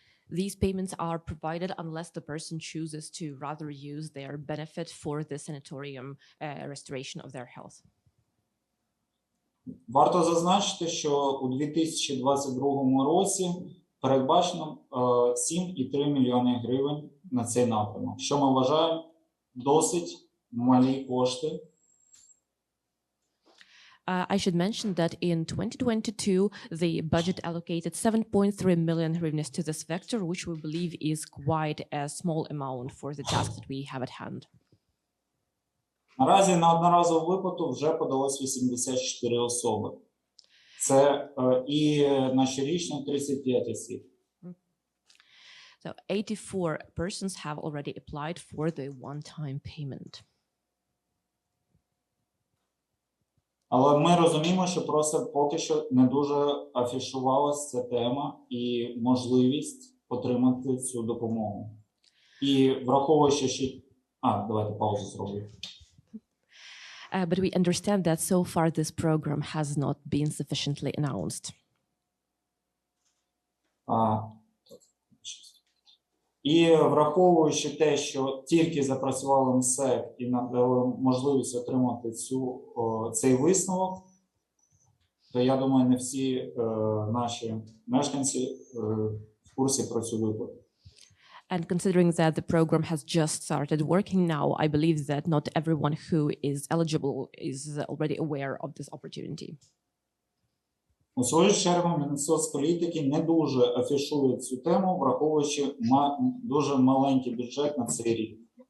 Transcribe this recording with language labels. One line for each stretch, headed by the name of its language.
English: These payments are provided unless the person chooses to rather use their benefit for the sanatorium restoration of their health.
Ukrainian: Варто зазначити, що у 2022 році передбачено 7,3 мільйони гривень на цей напрямок, що ми вважаємо досить малі кошти.
English: I should mention that in 2022, the budget allocated 7.3 million hryvnias to this vector, which we believe is quite a small amount for the task that we have at hand.
Ukrainian: Наразі на одноразову виплату вже подалось 84 особи. Це і на щорічно 35 осіб.
English: So 84 persons have already applied for the one-time payment.
Ukrainian: Але ми розуміємо, що просто поки що не дуже афішувалася ця тема і можливість отримати цю допомогу. І враховуючи ще... давайте паузу зробимо.
English: But we understand that so far this program has not been sufficiently announced.
Ukrainian: І враховуючи те, що тільки запрацювали МСЕК і надали можливість отримати цей висновок, то я думаю, не всі наші мешканці в курсі про цю виплату.
English: And considering that the program has just started working now, I believe that not everyone who is eligible is already aware of this opportunity.
Ukrainian: У свою чергу, Міністерство соцполітики не дуже афішує цю тему, враховуючи дуже маленький бюджет на цей рік.